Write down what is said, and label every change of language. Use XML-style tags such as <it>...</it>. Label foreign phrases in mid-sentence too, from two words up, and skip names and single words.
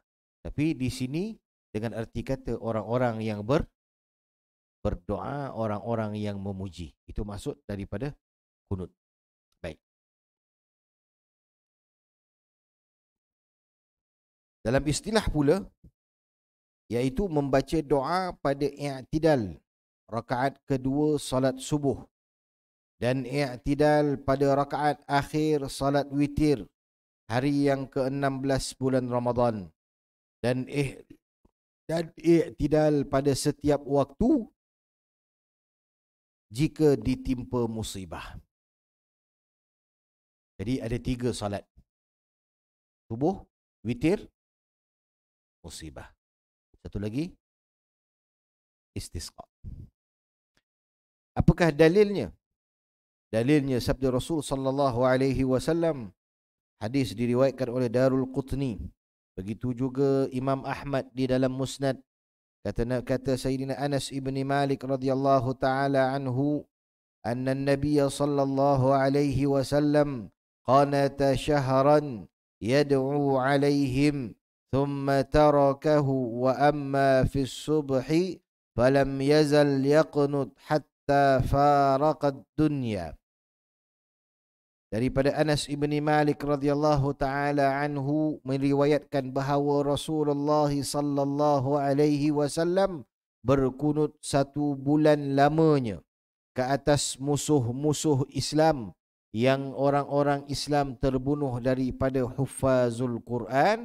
<ms>Tapi di sini dengan erti kata orang-orang yang berdoa, orang-orang yang memuji. Itu maksud daripada kunut. Baik. Dalam istilah pula, iaitu membaca doa pada i'tidal rakaat kedua salat subuh dan i'tidal pada rakaat akhir salat witir hari yang ke-16 bulan Ramadan dan i'tidal pada setiap waktu jika ditimpa musibah. Jadi ada 3 salat. Subuh, witir, musibah. Satu lagi, istisqa. Apakah dalilnya? Dalilnya sabda Rasul</ms> <ar>صلى الله عليه وسلم.</ar> <ms>Hadis diriwayatkan oleh Darul Qutni. Begitu juga Imam Ahmad di dalam Musnad.</ms> <ar>Kata سيدنا أنس بن مالك رضي الله تعالى عنه أن النبي صلى الله عليه وسلم قنت شهرا يدعو عليهم ثم تركه وأما في الصبح فلم يزل يقنت حتى فارق الدنيا.</ar> <ms>Daripada Anas ibni Malik</ms> <ar>رضي الله تعالى عنه</ar> <ms>meriwayatkan bahawa Rasulullah</ms> <ar>صلى الله عليه وسلم</ar> <ms>berkunut 1 bulan lamanya ke atas musuh-musuh Islam yang orang-orang Islam terbunuh daripada</ms> <ar>حفاظ القرآن.</ar>